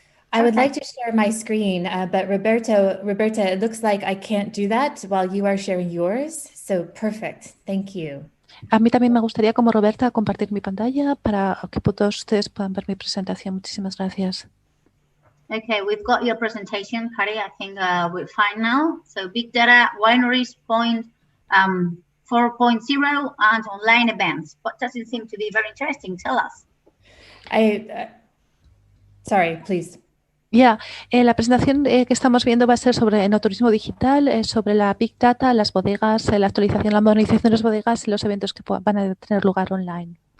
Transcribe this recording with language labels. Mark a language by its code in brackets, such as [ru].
[en] I would like to share my screen, but Roberta, it looks like I can't do that while you are sharing yours. So perfect. Thank you. [es] A mí también me gustaría, como Roberta, compartir mi pantalla para que todos ustedes puedan ver mi presentación. Muchísimas gracias. [en] Okay, we've got your presentation, Kari. I think we're fine now. So big data, wineries, 4.0, and online events. What does it seem to be very interesting? Tell us. Sorry, please. [es] La presentación que estamos viendo va a ser sobre enoturismo digital, sobre la Big Data, las bodegas, la actualización, la modernización de las bodegas y los eventos que van a tener lugar online.